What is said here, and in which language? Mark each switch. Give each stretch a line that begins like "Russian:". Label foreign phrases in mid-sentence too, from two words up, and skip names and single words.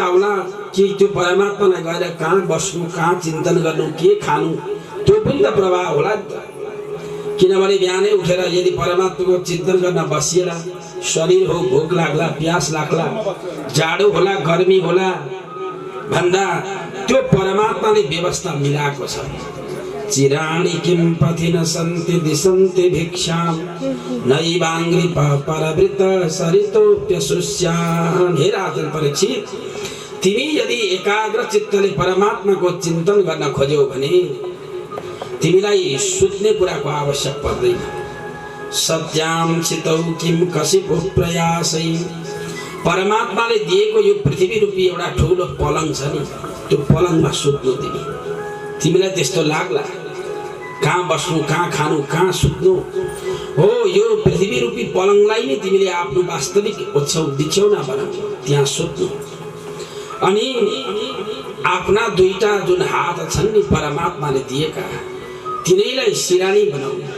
Nepali: आउला कि त्यो परमात्मालाई गएर कहाँ बस्नु कहाँ चिन्तन गर्नु के खानु त्यो पनि त प्रभाव होला किनभने बिहानै उठेर यदि परमात्माको चिन्तन गर्न बसिएला शरीर हो भोक लाग्ला प्यास लाग्ला जाडो होला गर्मी होला भन्दा त्यो परमात्माले व्यवस्था मिलाएको छ
Sanskrit: चिराणि किं पथि न सन्ति दिशन्ति भिक्षां नैवाङ्घ्रि परवृत सरितोप्यसुष्यान्
Nepali: हे राजन परीक्षित तिमी यदि एकाग्र चित्तले परमात्माको चिन्तन गर्न खोज्यौ भने तिमीलाई सुत्ने कुराको आवश्यक पर्दैन
Sanskrit: सत्यां चितौ किं कसिपो प्रयासै
Nepali: परमात्माले दिएको यो पृथ्वी रूपी एउटा ठुलो पलङ छ नि त्यो पलङमा सुत्नु तिमीलाई त्यस्तो लाग्ला कहाँ बस्नु कहाँ खानु कहाँ सुत्नु हो यो पृथ्वी रूपी पलङलाई नै तिमीले आफ्नो वास्तविक बिछौना बनाऊ त्यहाँ सुत्नु अनि आफ्ना 2टा जुन हात छन् नि परमात्माले दिएका तिनैलाई सिरानी बनाऊ